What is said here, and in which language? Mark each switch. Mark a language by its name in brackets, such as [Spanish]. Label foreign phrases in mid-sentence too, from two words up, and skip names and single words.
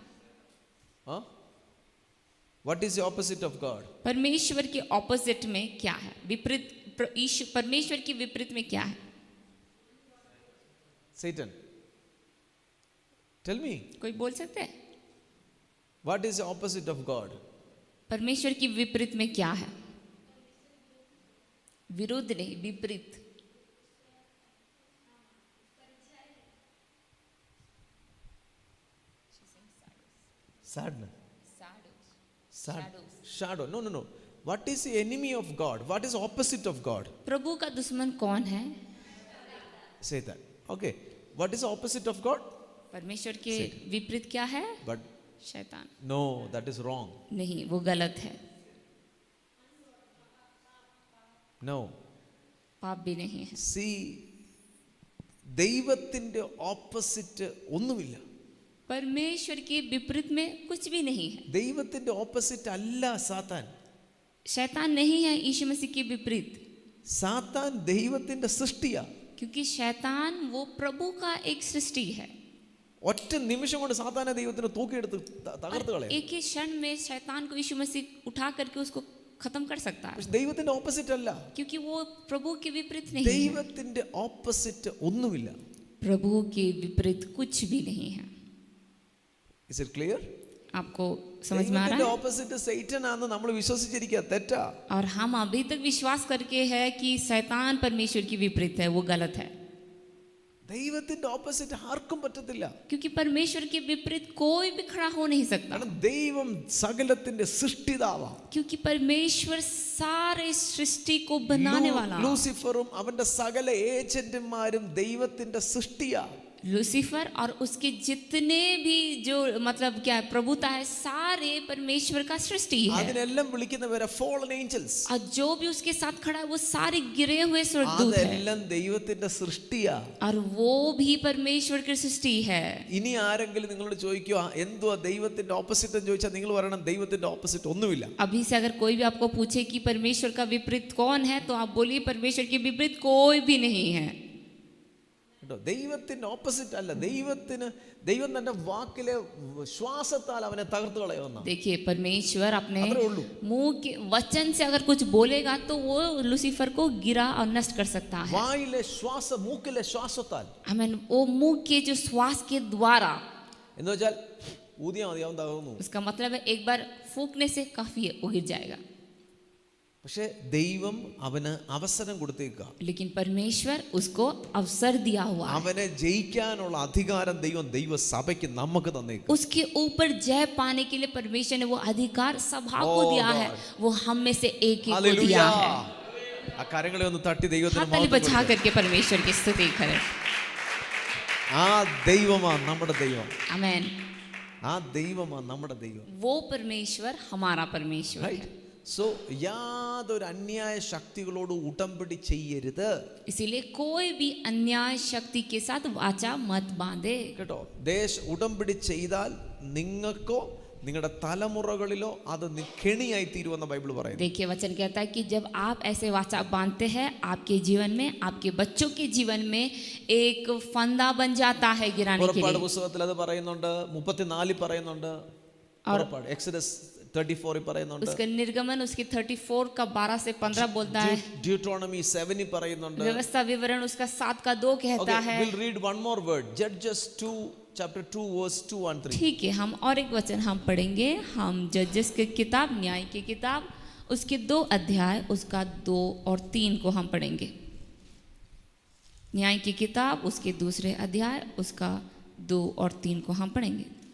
[English] What is the opposite of God? [Hindi] परमेश्वर के ऑपोजिट में क्या है? विपरीत, परमेश्वर के विपरीत में क्या है? [English] Satan. Tell me [Hindi] कोई बोल सकते हैं? [English] what is the opposite of God? [Hindi] परमेश्वर की विपरीत में क्या है? विरुद्ध नहीं, विपरीत. [English] Sadness. Shadow. No. What is the enemy of God? What is opposite of God? [Hindi] प्रभु का दुश्मन कौन है? [English] Satan. Okay. What is the opposite of God? [Hindi] परमेश्वर के विपरीत क्या है? [English] But [Hindi] शैतान. [English] no, that is wrong. [Hindi] नहीं, वो गलत है. [English] No. [Hindi] पाप भी नहीं है. [Malayalam] See, ദൈവത്തിന്റെ ഓപ്പോസിറ്റ് ഒന്നുമില്ല. [Hindi] परमेश्वर के विपरीत में कुछ भी नहीं है. [Malayalam] ദൈവത്തിന്റെ ഓപ്പോസിറ്റ് അല്ല സാത്താൻ. [Hindi] शैतान नहीं है यीशु मसीह के विपरीत. [Malayalam] സാത്താൻ ദൈവത്തിന്റെ സൃഷ്ടിയാ. [Hindi] क्योंकि शैतान वो प्रभु का एक सृष्टि है. [Malayalam] ഒറ്റ നിമിഷം കൊണ്ട് സാത്താനെ ദൈവത്തിന് തൂക്കിയെടുത്ത് തകർത്ത് കളയാം. [Hindi] एक ही क्षण में शैतान को यीशु मसीह उठा करके उसको खत्म कर सकता है. [Malayalam] ദൈവത്തിന്റെ ഓപ്പോസിറ്റ് അല്ല. [Hindi] क्योंकि वो प्रभु के विपरीत नहीं है. [Malayalam] ദൈവത്തിന്റെ ഓപ്പോസിറ്റ് ഒന്നുമില്ല. [Hindi] प्रभु के विपरीत कुछ भी नहीं है. [English] Is it clear? [Hindi] आपको समझ में आ रहा [Malayalam] ദൈവത്തിന്റെ [Hindi] है? [Malayalam] ഓപ്പോസിറ്റ് സൈറ്റൻ ആണെന്ന് നമ്മൾ വിശ്വസിച്ചിരിക്കുക തെറ്റാ. [Hindi] और हम अभी तक विश्वास करके है कि शैतान परमेश्वर की विपरीत है, वो गलत है. [Malayalam] ദൈവത്തിന്റെ ഓപ്പോസിറ്റ് ആർക്കും പറ്റത്തില്ല. [Hindi] क्योंकि परमेश्वर के विपरीत कोई भी खड़ा हो नहीं सकता. [Malayalam] കാരണം ദൈവം സകലത്തിന്റെ സൃഷ്ടിതാവാണ്. [Hindi] क्योंकि परमेश्वर सारे सृष्टि को बनाने वाला. [Malayalam] ലൂസിഫറും അവന്റെ സകല ഏജന്റുമാരും ദൈവത്തിന്റെ സൃഷ്ടിയാ. [Hindi] लूसीफर और उसके जितने भी जो मतलब क्या प्रभुता है, सारे परमेश्वर का सृष्टि है. [Malayalam] അതിനെല്ലാം വിളിക്കുന്നവരെ [English] fallen angels. [Hindi] और जो भी उसके साथ खड़ा है वो सारे गिरे हुए स्वर्गदूत है. [Malayalam] അതെല്ലാം ദൈവത്തിന്റെ സൃഷ്ടിയാ. [Hindi] और वो भी परमेश्वर की सृष्टि है. [Malayalam] ഇനി ആരെങ്കിലും നിങ്ങളോട് ചോദിക്കുക എന്തുവാ ദൈവത്തിന്റെ ഓപ്പോസിറ്റ് എന്ന് ചോദിച്ചാൽ നിങ്ങൾ പറയണം ദൈവത്തിന്റെ ഓപ്പോസിറ്റ് ഒന്നുമില്ല. [Hindi] अभी से अगर कोई भी आपको पूछे कि परमेश्वर का विपरीत कौन है, तो आप बोलिए परमेश्वर के विपरीत कोई भी नहीं है. [Malayalam] ദൈവത്തിന്റെ ഓപ്പോസിറ്റ് അല്ല. ദൈവം തന്റെ വാക്കിലെ ശ്വാസത്താൽ അവനെ തകർത്ത് കളയുന്ന. [Hindi] देखिए, परमेश्वर अपने अतरे उल्लू। मुंह के वचन से अगर कुछ बोलेगा तो वो लूसीफर को गिरा और नष्ट कर सकता है. [Malayalam] വായിലെ ശ്വാസ മൂക്കിലെ ശ്വാസത്താൽ [Hindi] आमीन. वो मुंह के जो श्वास के द्वारा, [Malayalam] എന്ന് വെച്ചാൽ ഊതിയാ മതി അവൻ തകർന്നു. [Hindi] उसका मतलब है एक बार फूंकने से काफी है, वो गिर जाएगा. [Malayalam] പക്ഷെ ദൈവം അവന് അവസരം കൊടുത്തേക്കുക. [Hindi] लेकिन परमेश्वर उसको अवसर दिया हुआ है. [Malayalam] അവനെ ജയിക്കാനുള്ള അധികാരം ദൈവം ദൈവസഭയ്ക്ക് നമുക്ക് തന്നേക്കുക. [Hindi] उसके ऊपर जय पाने के लिए परमेश्वर ने वो अधिकार सभा को दिया है. वो हम में से एक को दिया है. [Malayalam] ആ കരങ്ങളെ ഒന്ന് തട്ടി ദൈവത്തിന് [Hindi] हाथ ताली बजा करके परमेश्वर की स्तुति करें. [Malayalam] ആ ദൈവമാ നമ്മുടെ ദൈവം. [Hindi] आमीन. [Malayalam] ആ ദൈവമാ നമ്മുടെ ദൈവം. [Hindi] वो परमेश्वर हमारा परमेश्वर है. [Malayalam] സോ യാതൊരു അന്യായ ശക്തികളോട് ഉടമ്പടി ചെയ്യരുത്. [Hindi] इसीलिए कोई भी अन्याय शक्ति के साथ वाचा मत बांधे. [Malayalam] കേട്ടോ, ഉടമ്പടി ചെയ്താൽ നിങ്ങൾക്കോ നിങ്ങളുടെ തലമുറകളിലോ അത് കെണിയായി തീരുമെന്ന് ബൈബിൾ പറയുന്നു. [Hindi] देखिए, वचन कहता है कि जब आप ऐसे वाचा बांधते हैं, आपके जीवन में, आपके बच्चों के जीवन में एक फंदा बन जाता है गिराने के [Malayalam] പുറപ്പാട് [Hindi] लिए. [Malayalam] പുസ്തകത്തിൽ അത് പറയുന്നുണ്ട്, 34 പറയുന്നുണ്ട്. പുറപ്പാട് എക്സോഡസ് 34 പറയുന്നുണ്ട്. [Hindi] उसका निर्गमन उसके 34 का 12 से 15 बोलता है. [Malayalam] ड्यूटोनॉमी 7 പറയുന്നുണ്ട്. [Hindi] व्यवस्था विवरण उसका 7 का 2 कहता है. [English] we'll read one more word, Judges 2 chapter 2 verse 2 and 3. [Hindi] ठीक है, हम और एक वचन हम पढ़ेंगे. हम जजेस की किताब, न्याय की किताब, उसके 2 अध्याय, उसका 2 और 3 को हम पढ़ेंगे. न्याय की किताब उसके दूसरे अध्याय, उसका 2 और 3 को हम पढ़ेंगे.